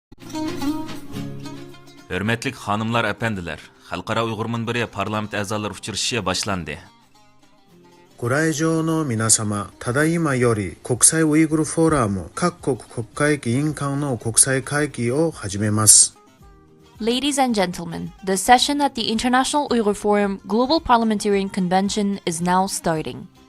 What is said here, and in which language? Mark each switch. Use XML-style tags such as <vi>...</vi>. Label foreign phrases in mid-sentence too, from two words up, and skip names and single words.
<uz>Hürmetlik hanımlar, efendiler, Xalqaro Uyghur Munbiri parlament a'zolari uchrashishi boshlandi.</uz> <ja>ご来場の皆様、ただいまより国際ウイグルフォーラム各国国会議員間の国際会議を始めます。</ja> <en>Ladies and gentlemen, the session at the International Uyghur Forum Global Parliamentarian Convention is now starting.</en>